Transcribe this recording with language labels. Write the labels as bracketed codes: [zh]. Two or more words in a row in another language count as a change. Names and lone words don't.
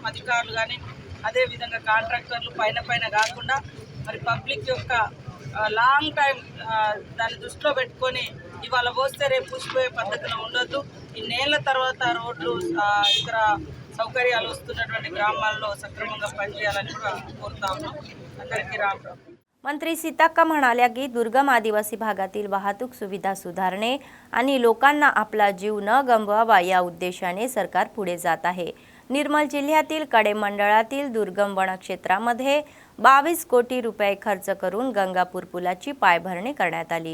[te] అధికారులు కానీ అదేవిధంగా కాంట్రాక్టర్లు పైన కాకుండా మరి పబ్లిక్ యొక్క లాంగ్ టైం దాన్ని దృష్టిలో పెట్టుకొని ఇవాళ పోస్తే రేపు పూసిపోయే పద్ధతిలో ఉండొద్దు. ఇన్నేళ్ల తర్వాత రోడ్లు ఇతర సౌకర్యాలు వస్తున్నటువంటి గ్రామాల్లో సక్రమంగా పనిచేయాలని కూడా కోరుతా ఉన్నాం. అందరికీ రామ్. [mr] मंत्री सीताक्का म्हणाल्या की दुर्गम आदिवासी भागातील वाहतूक सुविधा सुधारणे आणि लोकांना आपला जीव न गमवावा या उद्देशाने सरकार पुढे जात आहे. निर्मल जिल्ह्यातील कडे मंडळातील दुर्गम वनक्षेत्रामध्ये 22 कोटी रुपये खर्च करून गंगापूर पुलाची पायाभरणी करण्यात आली.